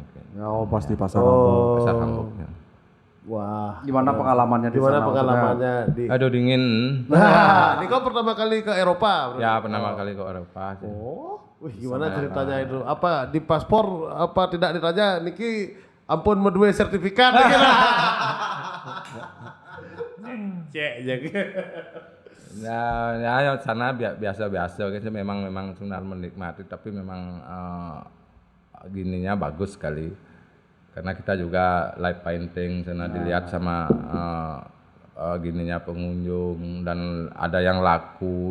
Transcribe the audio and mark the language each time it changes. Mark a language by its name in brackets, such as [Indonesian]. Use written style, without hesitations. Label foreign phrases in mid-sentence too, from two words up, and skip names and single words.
[Indonesian] Pasti pasar Hamburg. Pasar Hamburgnya. Wah. Gimana pengalamannya di sana? Pengalamannya di? Aduh dingin. Nah, ini kau pertama kali ke Eropa? Berarti? Ya pertama kali ke Eropa. Sih. Gimana ceritanya itu? Apa di paspor apa tidak ditanya? [Balinese] Niki ampun medue sertifikat. Cek jadi. [Indonesian] Ya sana biasa-biasa gitu, memang benar menikmati, tapi memang gininya bagus sekali karena kita juga [English] live painting [Indonesian] sana dilihat sama gininya pengunjung dan ada yang laku.